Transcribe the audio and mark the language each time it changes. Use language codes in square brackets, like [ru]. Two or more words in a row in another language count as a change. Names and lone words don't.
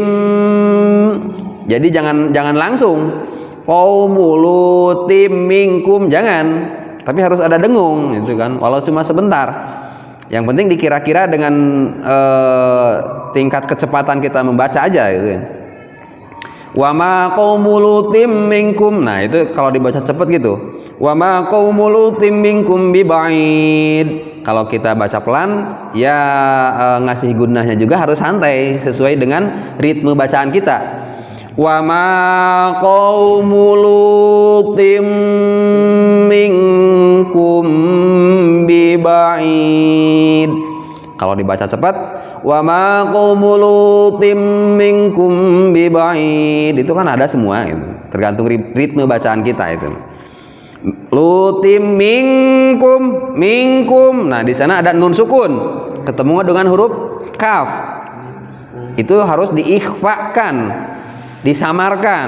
[id] Jadi jangan langsung [ar] قوم لوط منكم, [id] jangan. Tapi harus ada dengung gitu kan. Walau cuma sebentar. Yang penting dikira-kira dengan tingkat kecepatan kita membaca aja gitu. [ar] وما قوم لوط منكم. [id] Nah, itu kalau dibaca cepat gitu. [ar] وما قوم لوط منكم ببعيد. [id] Kalau kita baca pelan ya ngasih gunnahnya juga harus santai sesuai dengan ritme bacaan kita. [ar] وما قوم لوط منكم ببعيد. [id] Kalau dibaca cepat, [ar] وما قوم لوط منكم ببعيد, [id] itu kan ada semua itu. Tergantung ritme bacaan kita itu. [ar] لوط منكم. [id] Nah, di sana ada nun sukun ketemu dengan huruf kaf. Itu harus diikhfakan, disamarkan.